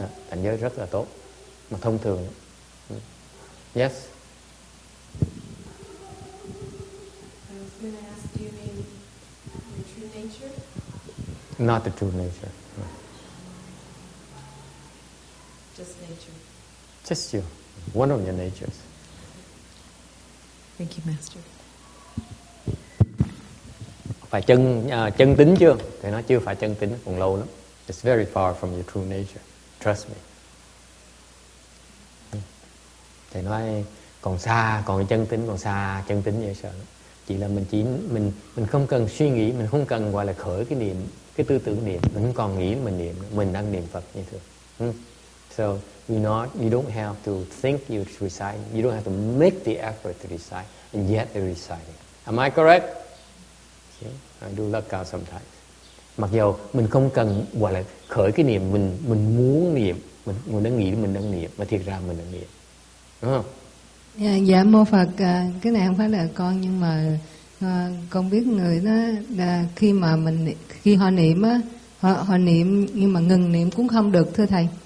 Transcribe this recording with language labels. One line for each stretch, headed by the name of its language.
Vietnamese: Cảnh giới rất là tốt, mà thông thường.
English: Yes? I was going to ask, do you mean your true nature? Not the true nature. No. Just nature. Just you. One of your natures. Thank you, Master.
Vietnamese: Phải chân tính chưa? Thì nó chưa phải chân tính, còn lâu lắm.
English: It's very far from your true nature. Trust me.
Vietnamese: Thầy nói còn xa, còn chân tính còn xa, chân tính dễ sợ lắm. Chỉ là mình không cần suy nghĩ, mình không cần gọi là khởi cái niệm, cái tư tưởng niệm, mình không còn nghĩ mình niệm, mình đang niệm Phật như thường.
English: So you don't have to think you're reciting, you don't have to make the effort to recite, and yet you're reciting. Am I correct? Okay. I do luck out sometimes.
Vietnamese: Mặc dù mình không cần gọi là khởi cái niệm, mình muốn niệm, mình đang nghĩ mình đang niệm, mà thiệt ra mình đang niệm, đúng không? Dạ mô Phật, cái này không phải là con, nhưng mà con biết người đó là khi họ niệm á, họ niệm nhưng mà ngừng niệm cũng không được, thưa thầy.